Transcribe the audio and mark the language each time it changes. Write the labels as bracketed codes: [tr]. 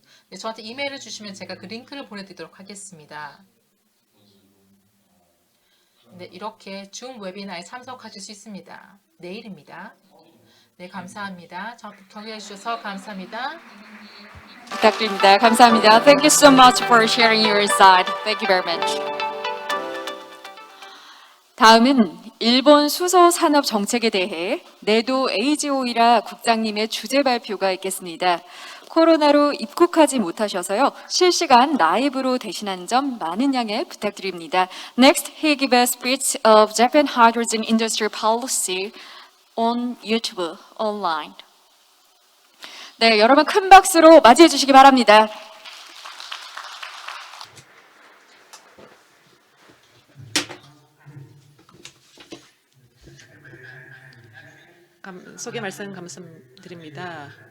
[ko] 네, 저한테 이메일을 주시면 제가 그 링크를 보내드리도록 하겠습니다. 네, 이렇게 줌 웨비나에 참석하실 수 있습니다. 내일입니다. 네, 감사합니다. 경청해 주셔서 감사합니다. 부탁드립니다. 감사합니다. [en] Thank you so much for sharing your insight. Thank you very much. [ko] 다음은 일본 수소 산업 정책에 대해 내도 에이지 오이라 국장님의 주제 발표가 있겠습니다. 코로나로 입국하지 못하셔서요. 실시간 라이브로 대신하는 점 많은 양해 부탁드립니다. [en] Next, he gives a speech of Japan hydrogen industry policy on YouTube online. [ko] 네, 여러분 큰 박수로 맞이해 주시기 바랍니다. 소개 말씀 감사드립니다.